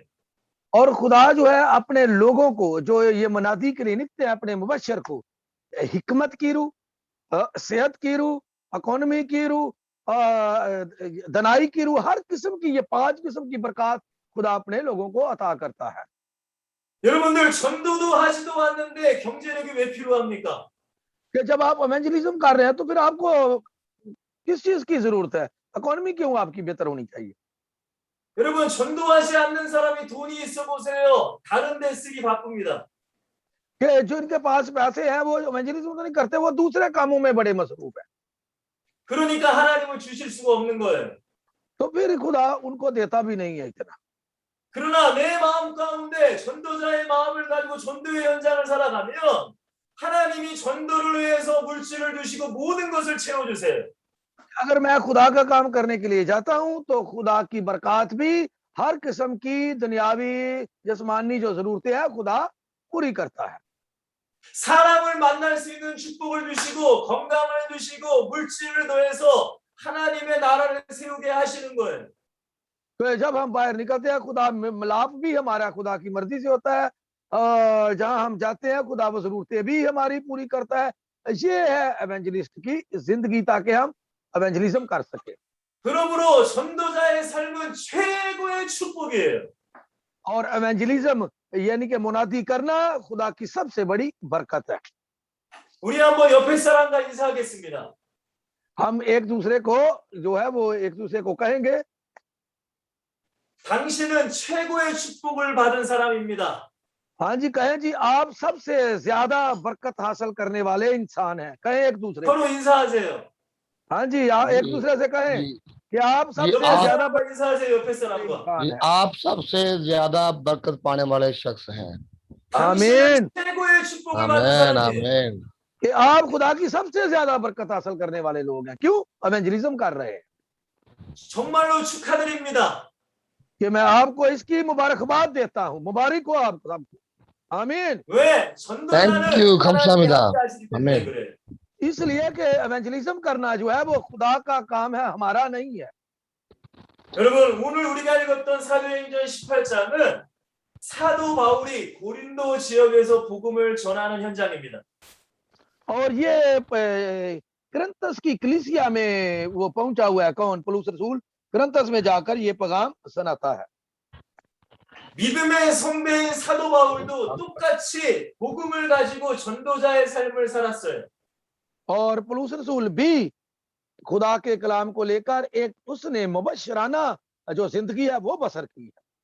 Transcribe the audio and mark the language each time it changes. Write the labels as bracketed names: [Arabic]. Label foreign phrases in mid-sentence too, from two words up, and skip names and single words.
[Urdu] اور خدا جو ہے اپنے لوگوں کو، جو یہ منادی کے لیے نکلتے ہیں، اپنے مبشر کو حکمت کی روح، صحت کی روح، اکانومی کی روح، دانائی کی روح، ہر قسم کی، یہ 5 قسم کی برکت خدا اپنے لوگوں کو عطا کرتا ہے. [Korean] 여러분들 전도도 하지도 않는데 경제력이 왜 필요합니까? [Urdu] کہ جب آپ ایونجلزم کر رہے ہیں تو پھر آپ کو کس چیز کی ضرورت ہے? اکانومی کیوں آپ کی بہتر ہونی چاہیے? [Korean] 여러분 전도하지 않는 사람이 돈이 있어 보세요. 다른 데 쓰기 바쁩니다. [Urdu] کہ جو ان کے پاس پیسے ہیں وہ ایونجلزم تو نہیں کرتے، وہ دوسرے کاموں میں بڑے مصروف ہے. [Korean] 그러니까 하나님을 주실 수가 없는 거예요. [Urdu] تو پھر خدا ان کو دیتا بھی نہیں ہے اتنا. [Korean] 그러나 내 마음 가운데 전도자의 마음을 가지고 전도의 현장을 살아가면 하나님이 전도를 위해서 물질을 주시고 모든 것을 채워주세요. [Urdu] اگر میں خدا کا کام کرنے کے لیے جاتا ہوں تو خدا کی برکت بھی ہر قسم کی دنیاوی جسمانی جو ضرورتیں ہیں خدا پوری کرتا ہے. [Korean] 사람을 만날 수 있는 축복을 주시고 건강을 주시고 물질을 더해서 하나님의 나라를 세우게 하시는 거예요. [Urdu] تو جب ہم باہر نکلتے ہیں خدا ملاپ بھی ہمارا خدا کی مرضی سے ہوتا ہے، اور جہاں ہم جاتے ہیں خدا وہ ضرورتیں بھی ہماری پوری کرتا ہے. یہ ہے ایونجلسٹ کی زندگی، تاکہ ہم ایونجلزم کر سکے. [Korean] 그러므로 전도자의 삶은 최고의 축복이에요. [Urdu] اور ایونجلزم یعنی کہ منادی کرنا خدا کی سب سے بڑی برکت ہے. [Korean] 우리 한번 옆에 사람과 인사하겠습니다. [Urdu] ہم ایک دوسرے کو جو ہے وہ ایک دوسرے کو کہیں گے, [Korean] 당신은 최고의 축복을 받은 사람입니다. [Urdu] ہاں جی کہیں جی، آپ سب سے زیادہ برکت حاصل کرنے والے انسان ہیں. کہیں ایک دوسرے کو. [Korean] 서로 인사하세요. [Urdu] ہاں جی، آپ ایک جی, دوسرے سے کہیں جی, کہ آپ سب سے [Korean] 옆에 [Urdu] آپ-- زیادہ [Korean] 사람과 인사하세요. 옆에 사람과. [Urdu] انسان جی, ہیں. آپ سب سے زیادہ برکت پانے والے شخص ہیں. [Korean] 당신은 최고의 축복을 받은 [Urdu] آمین [Korean] 사람이에요. [Urdu] آمین. کہ آپ خدا کی سب سے زیادہ برکت حاصل کرنے والے لوگ ہیں. کیوں؟ ایونجلزم کر رہے ہیں. [Korean] 정말로 축하드립니다. [Urdu] کہ میں آپ کو اس کی مبارکباد دیتا ہوں. مبارک ہو آپ سب کو۔ آمین. [Korean] 왜? 전도자는 [English] Thank you, [Korean] 하나님이 감사합니다. 함께 하시기 때문에 아멘. 그래. [Urdu] اس لیے کہ ایونجلزم کرنا جو ہے وہ خدا کا کام ہے، ہمارا نہیں ہے. [Korean] 여러분 오늘 우리가 읽었던 사도행전 18장은 사도 바울이 고린도 지역에서 복음을 전하는 현장입니다. [Urdu] اور یہ کرنتس کی کلیسیا میں وہ پہنچا ہوا ہے. کون? پولس رسول کرنتس میں جا کر یہ پیغام سناتا ہے. [Korean] 믿음의 선배인 사도 바울도 똑같이 복음을 가지고 전도자의 삶을 살았어요. [Urdu] اور پولس رسول بھی خدا کے کلام کو لے کر ایک اس نے مبشرانہ جو زندگی ہے وہ بسر کی ہے.